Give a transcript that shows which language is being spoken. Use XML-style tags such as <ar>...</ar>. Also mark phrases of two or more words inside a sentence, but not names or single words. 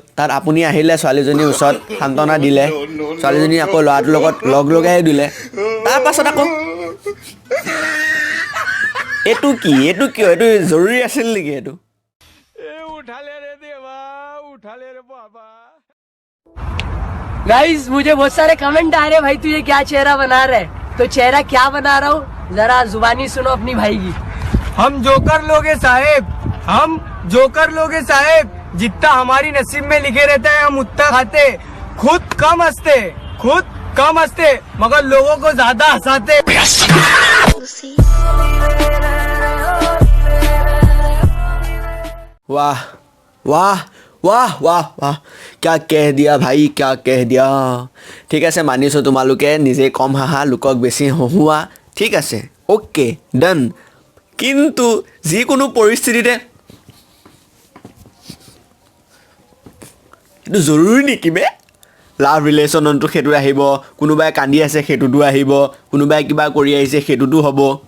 <as>তাত আপুনি আহিলে ছোৱালীজনীৰ ওচৰত সান্তনা দিলে, ছোৱালীজনী আকৌ ল'ৰাটোৰ লগত লগাই দিলে। তাৰপাছত আকৌ এইটো কিয় এইটো জৰুৰী আছিল নেকি? এইটো</as> <hi>गाइस मुझे बहुत सारे कमेंट आ रहे भाई तू ये क्या चेहरा बना रहा है, तो चेहरा क्या बना रहा हूँ जरा जुबानी सुनो अपनी भाई की। हम जोकर लोगे साहेब, जितना हमारी नसीब में लिखे रहता है हम उतना खाते, खुद कम हंसते मगर लोगों को ज्यादा हंसाते। वाह वाह वाह वाह वाह, क्या कह दिया भाई, क्या कह दिया।</hi> <as>ঠিক আছে, মানিছোঁ তোমালোকে নিজে কম হাঁহা, লোকক বেছি হহুৱা। ঠিক আছে,</as> <en>okay done.</en> <as>কিন্তু যিকোনো পৰিস্থিতিতে এইটো জৰুৰী নেকি বে?</as> <en>love relationship</en> <as>সেইটো আহিব, কোনোবাই কান্দি আছে সেইটোতো আহিব, কোনোবাই কিবা কৰি আহিছে সেইটোতো হ'ব।</as>